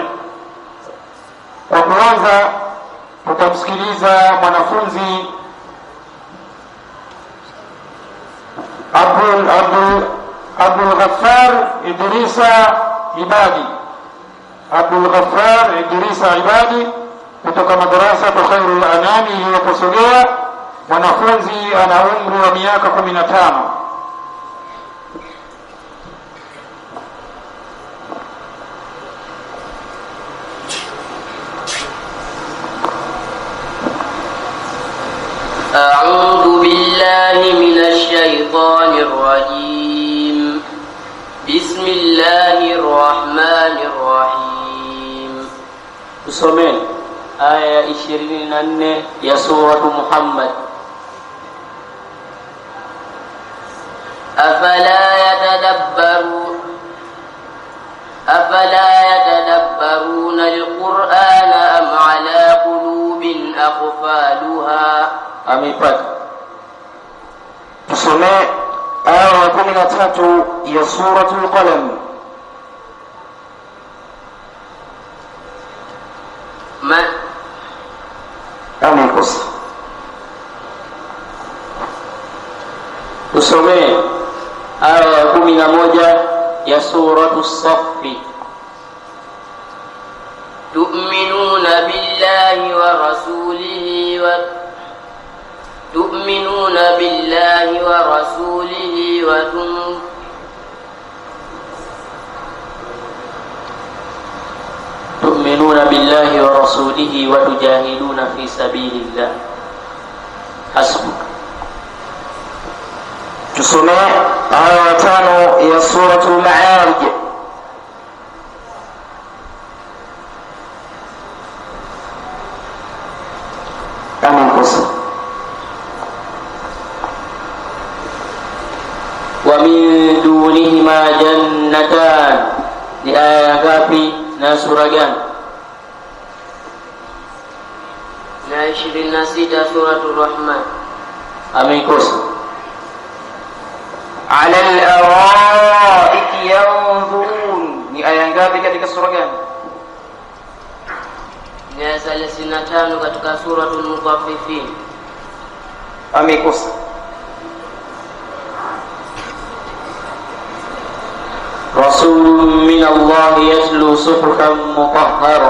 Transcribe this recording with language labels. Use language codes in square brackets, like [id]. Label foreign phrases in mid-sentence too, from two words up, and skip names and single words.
[sw] Kwa kwanza tutamsikiliza mwanafunzi Abdul Ghaffar Idrisa Ibadi. Abdul Ghaffar Idrisa Ibadi kutoka madarasa Khairul Anami iliyoposogea. Mwanafunzi ana umri wa miaka 15. [ar] أعوذ بالله من الشيطان الرجيم. بسم الله الرحمن الرحيم. [sw] Tusomee aya 24 ya suratu Muhammad. [ar] أفلا يتدبرون القرآن أم على قلوب أقفالها. [sw] Ameipata. Tusomee aya 13 ya suratul Qalam. Ameikosa. Tusomee aya 11 ya suratu Saffi. [ar] تؤمنون بالله ورسوله وتجاهدون في سبيل الله. حسبك. [sw] Tusomee aya 5 ya suratul Ma'arij. Ameikosa. [ar] ومن دونهما جنتان. [sw] Di aya ngapi na sura gani? Na 26 suratul Rahman. Ameikosa. [ar] على الأرائك ينظرون. [sw] Ni aya ngapi katika sura gani? Ni aya 35 katika suratul Mutaffifin. Ameikosa. [ar] رسول من الله يتلو صحفا مطهرة.